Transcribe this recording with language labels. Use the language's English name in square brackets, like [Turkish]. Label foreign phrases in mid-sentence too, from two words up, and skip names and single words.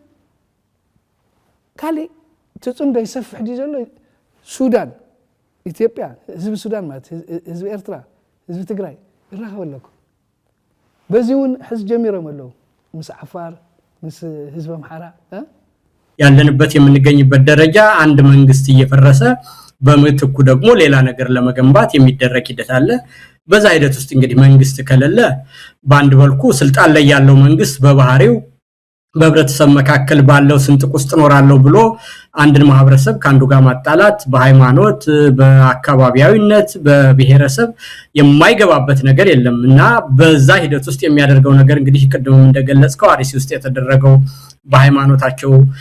[Tigrinya] ካሊእ ትፅምዶ ይሰፍሕ ዲ ዘሎ ሱዳን ኢትዮጵያ ህዝቢ ሱዳን ማለት ህዝቢ ኤርትራ ህዝቢ ትግራይ ይራኸብ ኣለኩ በዚ እውን ሕዝ ጀሚሮም ኣለዉ ምስ ዓፋር ምስ ህዝቢ አምሓራ [Amharic] ያለንበት የምንገኝበት ደረጃ አንድ መንግስት እየፈረሰ በምትኩ ደግሞ ሌላ ነገር ለመገንባት የሚደረግ ሂደት አለ። በዛ ሂደት ውስጥ እንግዲህ መንግስት ከሌለ በአንድ በልኩ ስልጣን ላይ ያለው መንግስት በባህሪው በህብረተሰብ መካከል ባለው ስንጥቅ ውስጥ ኖራለው ብሎ አንድን ማህበረሰብ ካንዱ ጋር ማጣላት በሃይማኖት በአካባቢያዊነት በብሔረሰብ የማይገባበት ነገር የለምና በዛ ሂደት ውስጥ የሚያደርገው ነገር እንግዲህ ቅድም እንደገለጽከው አርሲ ውስጥ የተደረገው በሃይማኖታቸው